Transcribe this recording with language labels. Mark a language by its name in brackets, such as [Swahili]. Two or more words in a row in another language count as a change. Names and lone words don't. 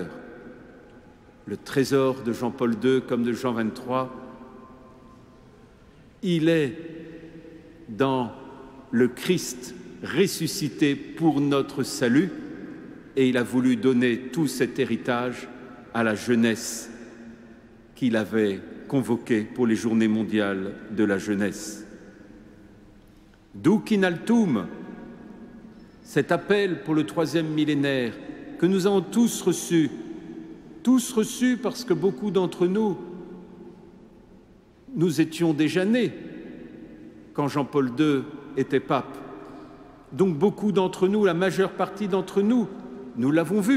[French] Le trésor de Jean-Paul II comme de Jean XXIII, il est dans le Christ ressuscité pour notre salut, et il a voulu donner tout cet héritage à la jeunesse qu'il avait convoquée pour les Journées mondiales de la jeunesse. [Latin] Duc in altum, [French] cet appel pour le 3e millénaire que nous avons tous reçu parce que beaucoup d'entre nous, nous étions déjà nés quand Jean-Paul II était pape. Donc beaucoup d'entre nous, la majeure partie d'entre nous, nous l'avons vu.